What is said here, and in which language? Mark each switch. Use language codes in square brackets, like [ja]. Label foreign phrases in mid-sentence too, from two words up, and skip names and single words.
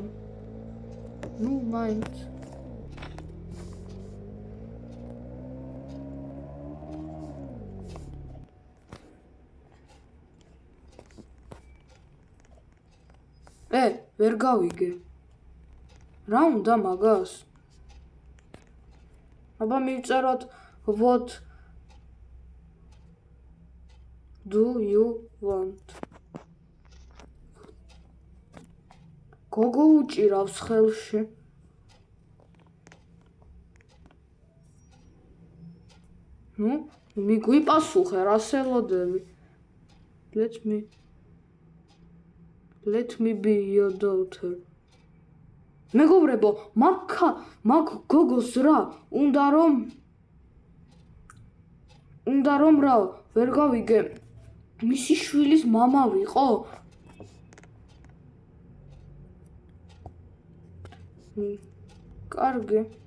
[ka] მაინც. ვერ გავიგე. რა უნდა მაგას? აბა მივწეროთ [en] what do you want? [ka] გოგო უჭირავს ხელში. მიგვიპასუხე, რას ელოდები? [en] Let me be your daughter. [ka] მეგობრებო, მაგ გოგოს რა, უნდა რომ რა, ვერ გავიგე, მისი შვილის მამა ვიყო? კარგი.